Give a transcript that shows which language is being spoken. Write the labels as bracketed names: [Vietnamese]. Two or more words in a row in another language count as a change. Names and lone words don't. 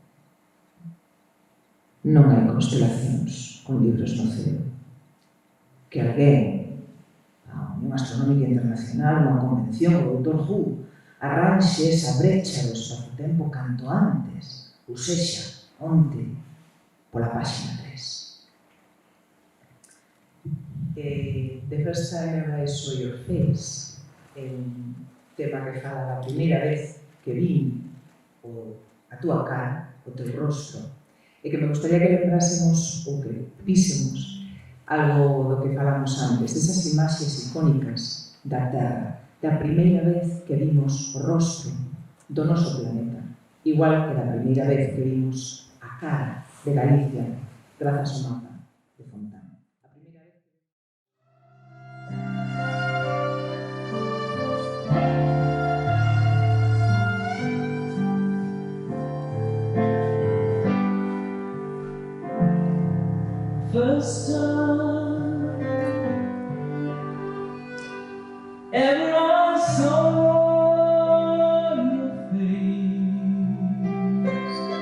[Galician] Non hai constelacións con libros no ceo. Que alguén, a Unión Astronómica Internacional, unha convención, o Dr. Who, arranxe esa brecha do espacio-tempo canto antes, ou sexa, onte, pola páxina 3. [English] The first time I saw your face, [Galician] tema que fala da primeira vez que vin a túa cara, o teu rostro, e que me gustaría que lembrásemos ou que vísemos algo do que falamos antes, desas imaxes icónicas da Terra, da primeira vez que vimos o rostro do noso planeta, igual que da primeira vez que vimos a cara de Galicia, grazas ao mapa de Fontán. A primeira vez [English] First time ever I saw your face,